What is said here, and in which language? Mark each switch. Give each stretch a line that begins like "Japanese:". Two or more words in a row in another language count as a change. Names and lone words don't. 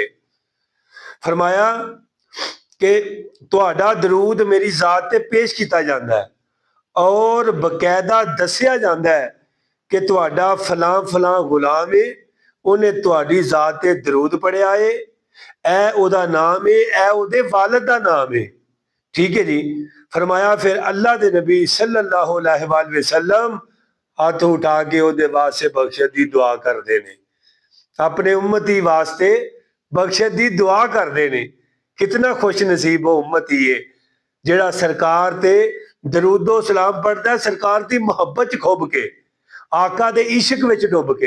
Punjabi: فرمایا کہ تہاڈا درود میری ذات تے پیش کیا جاتا ہے اور باقاعدہ دسیا جاتا ہے کہ تہاڈا فلاں فلاں غلام ہے، انہیں تہاڈی ذات تے درود پڑھیا ہے، اے اوہدا نام ہے، اے اوہدے والد دا نام ہے.
Urdu: ٹھیک ہے جی.
Punjabi: فرمایا پھر اللہ دے نبی
Arabic: صلى الله عليه وسلم
Punjabi: ہاتھ اٹھا کے اوہدے واسطے بخشش دی دعا کردے نے، اپنے امتی واسطے بخشش دی دعا کردے نے. کتنا خوش نصیب وہ امتی ہے جیہڑا سرکار تے درود و سلام پڑھتا ہے، سرکار کی محبت کھب کے، آقا دے عشق وچ ڈب کے.